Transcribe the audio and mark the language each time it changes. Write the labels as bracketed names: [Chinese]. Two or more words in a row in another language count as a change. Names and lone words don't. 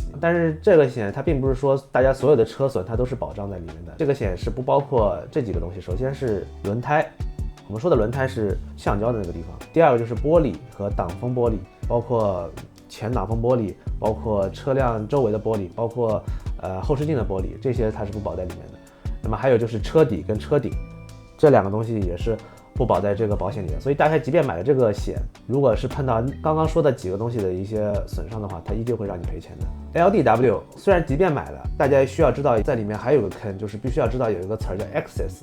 [Chinese] 但是這個險它並不是說大家所有的車損它都是保障在裡面的，這個險是不包括這幾個東西。首先是輪胎，我們說的輪胎是橡膠的那個地方。第二個就是玻璃和擋風玻璃，包括前擋風玻璃，包括車輛周圍的玻璃，包括後視鏡的玻璃，這些它是不保在裡面的。那麼還有就是车底跟車頂，這兩個東西也是不保在这個保險裡面。所以大家即便買了這個險，如果是碰到剛剛說的幾個東西的一些損傷的話，它依舊會讓你賠錢的。LDW 雖然即便買了，大家需要知道在裡面還有個坑，就是必須要知道有一個詞叫 excess。